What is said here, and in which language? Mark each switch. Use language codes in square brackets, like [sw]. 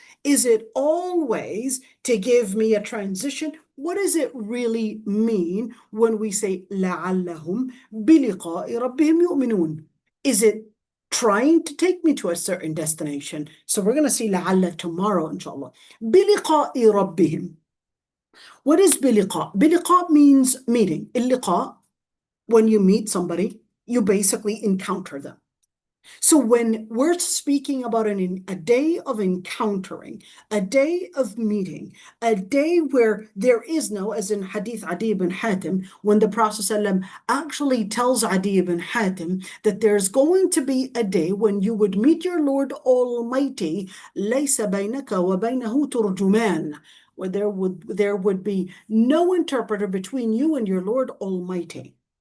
[en] Is it always to give me a transition? What does it really mean when we say [ar] لَعَلَّهُمْ بِلِقَاءِ رَبِّهِمْ يُؤْمِنُونَ? [en] Is it trying to take me to a certain destination? So we're going to see لَعَلَّ tomorrow, inshallah. [ar] بِلِقَاءِ رَبِّهِمْ. [en] What is [ar] بِلِقَاء? بِلِقَاء [en] means meeting. [ar] اللقاء [en] When you meet somebody, you basically encounter them. So when we're speaking about a day of encountering, a day of meeting, a day where there is no, as in Hadith Adi ibn Hatim, when the Prophet ﷺ actually tells Adi ibn Hatim that there's going to be a day when you would meet your Lord Almighty, [ar] لَيْسَ بَيْنَكَ وَبَيْنَهُ تُرْجُمَانٌ, [en] where there would be no interpreter between you and your Lord Almighty.